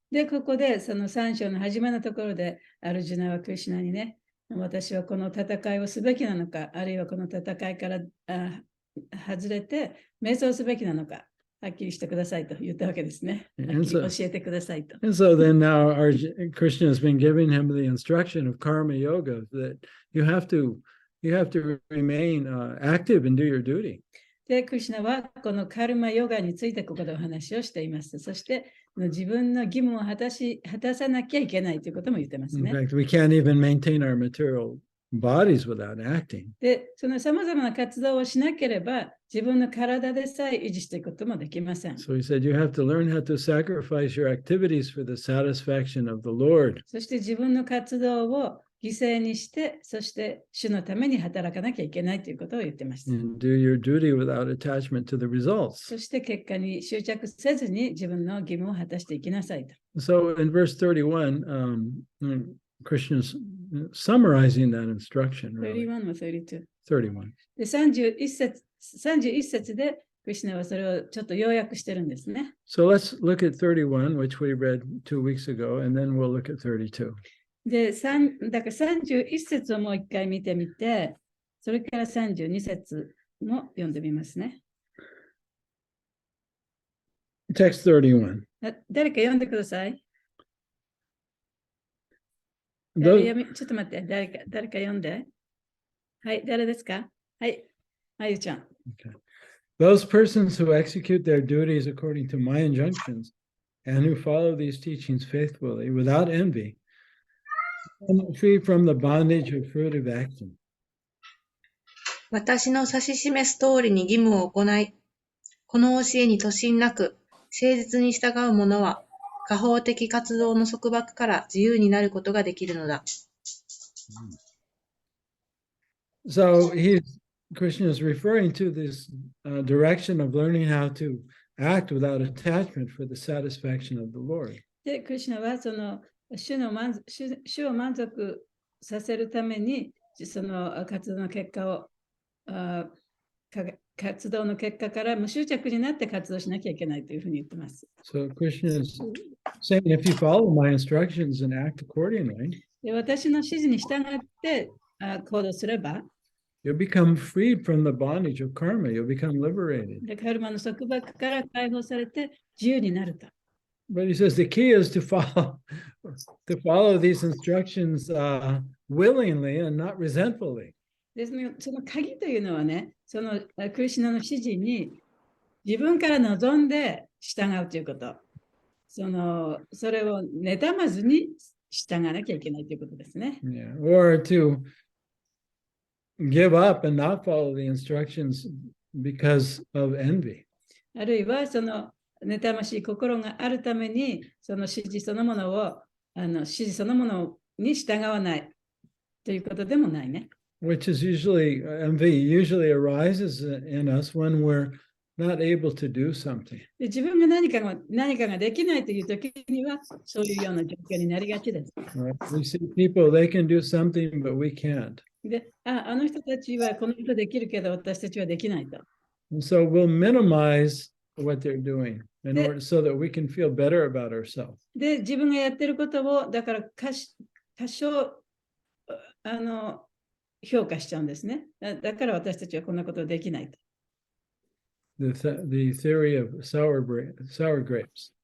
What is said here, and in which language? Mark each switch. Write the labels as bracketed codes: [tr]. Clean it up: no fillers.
[ja] で、ここでその3章の始まりのところでアルジュナはクリシュナにね、私はこの戦いをすべきなのか、あるいはこの戦いから外れて瞑想すべきなのか、はっきりしてくださいと言ったわけですね。はっきり教えてくださいと。 [en] And so then now Krishna has been giving him the instruction of karma yoga that you have to remain active and do your duty. [ja] で、クリシュナはこのカルマヨガについてここでお話をしています。そして自分の義務を果たさなきゃいけないということも言ってますね。 [en] In fact, we can't even maintain our material bodies without acting. [ja] で、そのさまざまな活動をしなければ自分の体でさえ維持していくこともできません。 [en] So he said, you have to learn how to sacrifice your activities for the satisfaction of the Lord. [ja] そして自分の活動を犠牲にして、そして主のために働かなきゃいけないということを言ってました。 [en] And do your duty without attachment to the results. [ja] そして結果に執着せずに自分の義務を果たしていきなさいと。 [en] So in verse 31, Krishna's summarizing that instruction. Really. 31 or 32? 31. [ja] で、31節でクリシュナはそれをちょっと要約してるんですね。 [en] So let's look at 31, which we read 2 weeks ago, and then we'll look at 32. [ja] で、だから31節をもう一回見てみて、それから32節も読んでみますね。 [en] Text 31. [ja] 誰か読んでください。ちょっと待って、誰か読んで。はい、誰ですか？はい、あゆちゃん。 [en] Okay. Those persons who execute their duties according to my injunctions and who follow these teachings faithfully without envy free from the bondage of fruitive action. [ja] 私の指し示す通りに義務を行い、この教えに途心なく、誠実に従う者は、果報的活動の束縛から自由になることができるのだ。 [en] So Krishna is referring to this direction of learning how to act without attachment for the satisfaction of the Lord. [ja] で、クリシュナはその主を満足させるために、その活動の結果を、活動の結果から無執着になって活動しなきゃいけないというふうに言ってます。 [en] So Krishna is saying, if you follow my instructions and act accordingly, [ja] で、私の指示に従って行動すれば、 [en] you'll become freed from the bondage of karma. You'll become liberated. [ja] で、カルマの束縛から解放されて自由になると。 [en] But he says the key is to follow these instructions willingly and not resentfully. [ja] で、その鍵というのはね、そのクリシュナの指示に自分から望んで従うということ。それを妬まずに従わなきゃいけないということですね。 [en] Yeah. Or to give up and not follow the instructions because of envy. [ja] あるいはその妬ましい心があるために、その指示そのものを、指示そのものに従わないということでもないね。 [en] Which is envy usually arises in us when we're not able to do something. [ja] で、自分が何かができないという時には、そういうような状況になりがちです。 [en] Right? We see people, they can do something, but we can't. [ja] で、あの人たちはこの人できるけど、私たちはできないと。 [en] And so we'll minimize what they're doing in order so that we can feel better about ourselves. [ja] で、自分がやってることを、だから多少評価しちゃうんですね。だから私たちはこんなことできないと。 [en] The theory of sour grapes.